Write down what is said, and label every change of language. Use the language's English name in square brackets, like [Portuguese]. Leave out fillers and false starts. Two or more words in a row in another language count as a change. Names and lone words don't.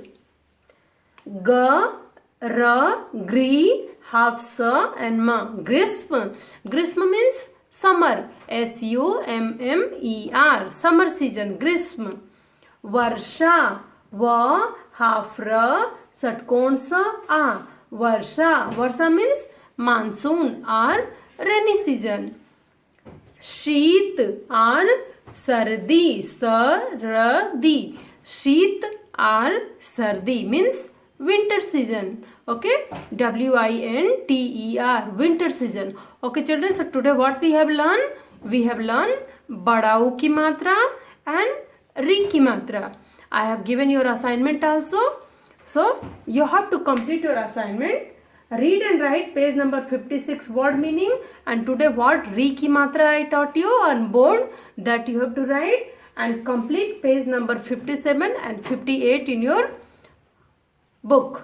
[English] Gri, half sa and ma. Grism. Grism means summer. SUMMER. Summer season. Grism. Varsha. Va, half ra, satkonsa sa a. Varsha. Varsha means monsoon or rainy season. Sheet or sardi. Sardi. Sheet or sardi means winter season. Okay, WINTER, winter season. Okay children, so today what we have learned? We have learned [Hindi] bada u ki matra [English] and [Hindi] ri ki matra. [English] I have given your assignment also. So you have to complete your assignment. Read and write page number 56 word meaning, and today what [Hindi] ri ki matra [English] I taught you on board, that you have to write and complete page number 57 and 58 in your book.